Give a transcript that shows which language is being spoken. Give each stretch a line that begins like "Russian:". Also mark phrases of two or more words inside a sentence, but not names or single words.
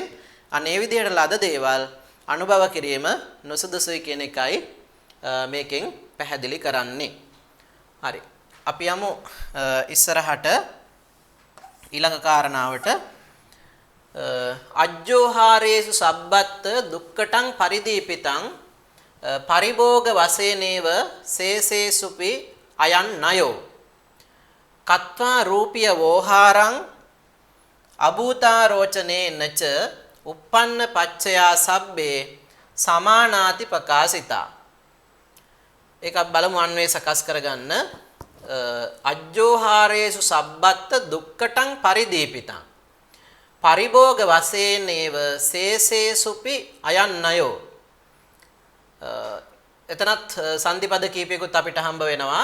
Sinhala: අනේ විදිහට ලද දේවල් අනුභව කිරීම නොසුදුසුයි කියන එකයි මේකෙන් පැහැදිලි කරන්නේ. හරි. අපි යමු ඉස්සරහට ඊළඟ කාරණාවට.
Pali: අජ්ජෝහාරේසු සබ්බත්ත දුක්කටං පරිදීපිතං පරිභෝග වශයෙන්ව සේසේසුපි අයන් නයෝ කත්වා රූපිය වෝහාරං අභූතාරෝචනේ නච uppන්න පච්චයා සබ්බේ සමානාති ප්‍රකාශිතා.
Sinhala: ඒක බලමු අන්වේ සකස් කරගන්න.
Pali: අජ්ජෝහාරේසු සබ්බත්ත දුක්කටං පරිදීපිතං පරිභෝග වශයෙන්ව සේසේසුපි අයන් නයෝ.
Sinhala: එතනත් සංදිපද කීපයකුත් අපිට හම්බ වෙනවා.